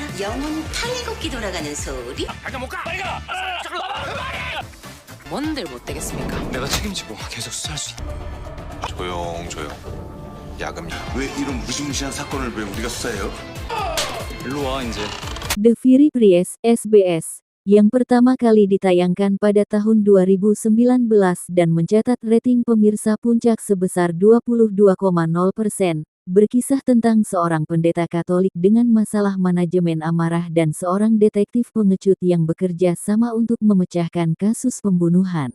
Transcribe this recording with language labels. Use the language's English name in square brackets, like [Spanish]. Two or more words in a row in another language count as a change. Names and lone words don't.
[Korean] 영혼 탈곡기 돌아가는 소리? 잠깐 못 가. 빨리 가. 뭔들 못 되겠습니까? 내가 책임지고 계속 수사할 수 있다. 조용. 야금. 왜 이런 무시무시한 사건을 왜 우리가 수사해요? 일로 와 이제. [Indonesian] The Fury Priest SBS, yang pertama kali ditayangkan pada tahun 2019 dan mencatat rating pemirsa puncak sebesar 22,0%, berkisah tentang seorang pendeta Katolik dengan masalah manajemen amarah dan seorang detektif pengecut yang bekerja sama untuk memecahkan kasus pembunuhan.